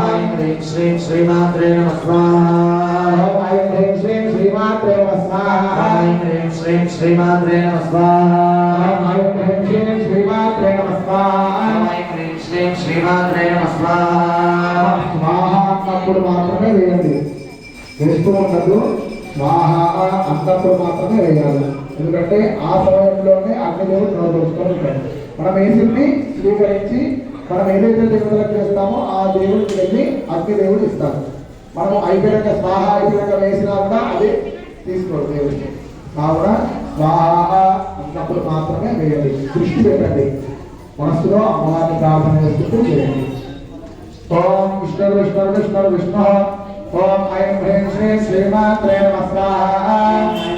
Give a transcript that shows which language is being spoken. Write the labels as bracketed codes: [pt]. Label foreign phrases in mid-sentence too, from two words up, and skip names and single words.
[sa] ऐं ह्रीं श्रीं श्रीमात्रे नमः स्वाहा ऐं ह्रीं श्रीं श्रीमात्रे नमः स्वाहा ऐं ह्रीं श्रीं श्रीमात्रे नमः स्वाहा ऐं ह्रीं श्रीं श्रीमात्रे नमः स्वाहा ऐं ह्रीं श्रीं श्रीमात्रे नमः स्वाहा [te] स्वाहा అన్నప్పుడు మాత్రమే వేయండి వేస్తూ ఉండదు స్వాహ అన్నప్పుడు మాత్రమే వేయాలి ఎందుకంటే ఆ సమయంలోనే అగ్నిదేవుడు నోరుకొని ఉంటాడు మనం వేసింది స్వీకరించి మనం ఏదైతే దేవుళ్ళకి చేస్తామో ఆ దేవుడికి వెళ్ళి అగ్నిదేవుడు ఇస్తాడు మనం అయిపోయాక స్వాహ అయిపోయాక వేసినా కూడా అది తీసుకోడు దేవుడికి కావున స్వాహ అన్నప్పుడు మాత్రమే వేయండి దృష్టి పెట్టండి మనస్సులో అమ్మవారిని ప్రార్థన చేసుకుంటూ చేయండి [sa] ఓం విష్ణు విష్ణు విష్ణు విష్ణు ఓం ఐం హ్రీం శ్రీ శ్రీమాత్రే నమః స్వాహా